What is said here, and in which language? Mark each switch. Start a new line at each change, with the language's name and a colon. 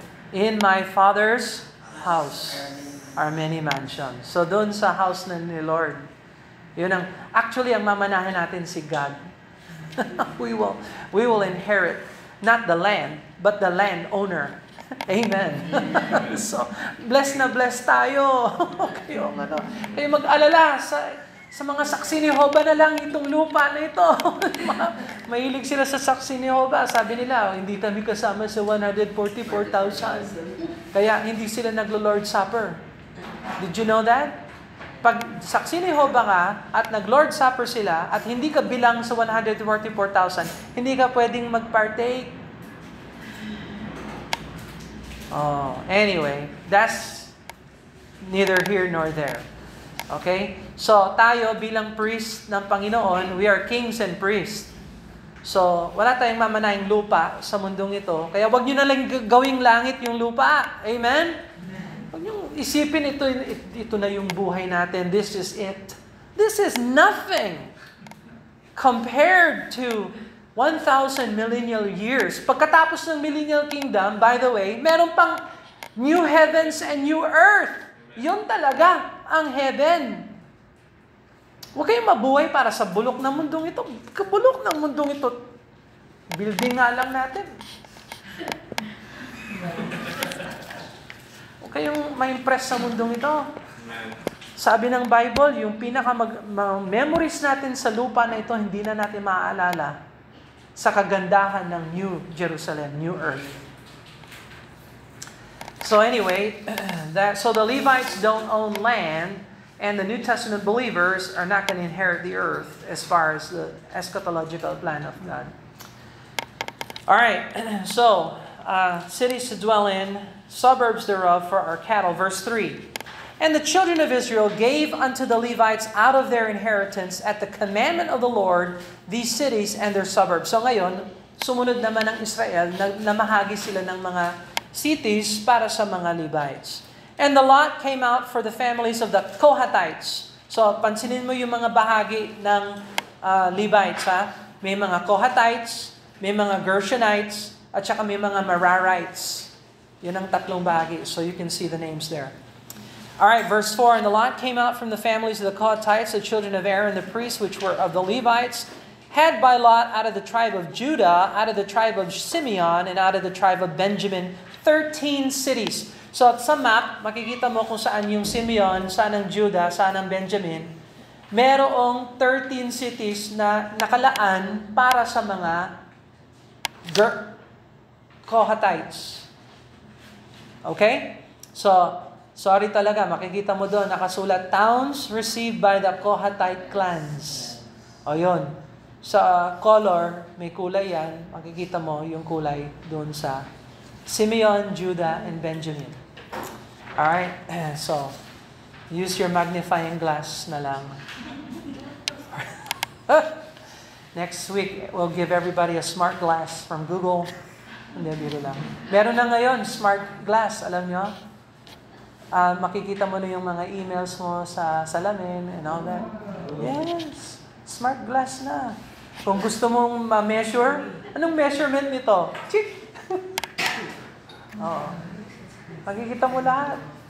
English: In my Father's house are many mansions.
Filipino: So doon sa house ni Lord, actually ang mamanahan natin si God.
English: we will inherit not the land, but the land owner.
Filipino: Amen. So, blessed na blessed tayo. Kayo mag-alala sa mga saksi ni Jehovah na lang itong lupa na ito. Mahilig sila sa saksi ni Jehovah. Sabi nila, hindi kami kasama sa 144,000. Kaya hindi sila naglo-Lord Supper.
English: Did you know that?
Filipino: pag saksi ni Jehovah ka at nag-Lord Supper sila at hindi ka bilang sa 144,000, hindi ka pwedeng mag-partake.
English: Oh, anyway, that's neither here nor there. Okay? So,
Filipino: tayo bilang priest ng Panginoon,
English: we are kings and priests.
Filipino: So, wala tayong mamanahing lupa sa mundong ito. Kaya wag nyo na lang gawing langit yung lupa. Amen? Wag nyo isipin ito na yung buhay natin.
English: This is it. This is nothing compared to 1,000 millennial years.
Filipino: Pagkatapos ng millennial kingdom, by the way, meron pang new heavens and new earth. Yun talaga ang heaven. Huwag kayong mabuhay para sa bulok ng mundong ito. Kabulok ng mundong ito. Building nga lang natin. Huwag kayong ma-impress sa mundong ito. Sabi ng Bible, yung pinaka-memories natin sa lupa na ito, hindi na natin maaalala sa kagandahan ng New Jerusalem, New Earth.
English: So anyway, so the Levites don't own land, and the New Testament believers are not going to inherit the earth as far as the eschatological plan of God. All right, so cities to dwell in, suburbs thereof for our cattle. Verse 3. And the children of Israel gave unto the Levites out of their inheritance at the commandment of the Lord these cities and their suburbs.
Filipino: So ngayon, sumunod naman ng Israel, namahagi sila ng mga cities para sa mga Levites.
English: And the lot came out for the families of the Kohathites.
Filipino: So, pansinin mo yung mga bahagi ng Levites, ha? May mga Kohathites, may mga Gershonites, at saka may mga Merarites. Yun ang tatlong bahagi.
English: So, you can see the names there. Alright, verse 4. And the lot came out from the families of the Kohathites, the children of Aaron, the priests, which were of the Levites, had by lot out of the tribe of Judah, out of the tribe of Simeon, and out of the tribe of Benjamin, 13 cities.
Filipino: So sa map, makikita mo kung saan yung Simeon, saan ang Judah, saan ang Benjamin. Merong 13 cities na nakalaan para sa mga Kohathites. Okay? So, sorry talaga, makikita mo doon, nakasulat,
English: towns received by the Kohathite clans.
Filipino: O yun. Sa color, may kulay yan. Makikita mo yung kulay doon sa Simeon, Judah, and Benjamin.
English: Alright, so, use your magnifying glass na lang. Next week, we'll give everybody a smart glass from Google.
Filipino: Hindi, biro lang. Meron na ngayon, smart glass, alam nyo? Makikita mo na yung mga emails mo sa salamin
English: and all that.
Filipino: Yes, smart glass na. Kung gusto mong ma-measure, anong measurement nito? Chick! Oo. Makikita mo lahat.